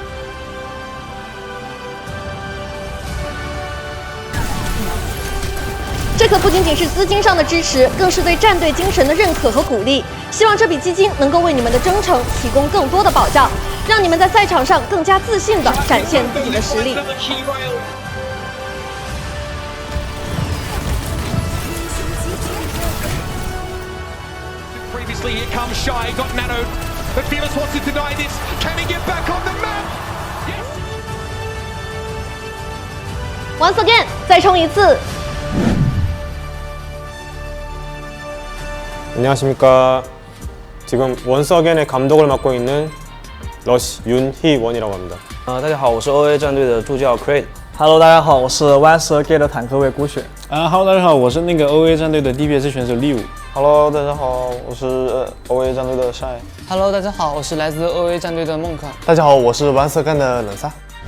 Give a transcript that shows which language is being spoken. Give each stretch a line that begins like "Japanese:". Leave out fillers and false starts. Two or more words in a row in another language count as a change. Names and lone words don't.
Chinese: 这可不仅仅是资金上的支持，更是对战队精神的认可和鼓励。希望这笔基金能够为你们的征程提供更多的保障，让你们在赛场上更加自信地展现自己的实力。
English: Previously, here comes Shy, got nanoed, but Fearless wants to deny this. Can he get back on the map? Once again，
Chinese: 再冲一次。
Korean: 안녕하십니까. 지금 원스 어게인의 감독을 맡고 있는 러시 윤희원이라고 합니다.
Chinese: 大家好，我是 OA 战队的助教 Creed。Hello，大家好，我是 Once Again 的坦克卫孤雪。 Hello， 大家好，我是那个 OA 战队的 DPS 选手利武。 Hello， 大家好，我是OA 战队的 Shy。 Hello， 大家好，我是来自 OA 战队的梦可。大家好，我是 Once Again 的冷萨。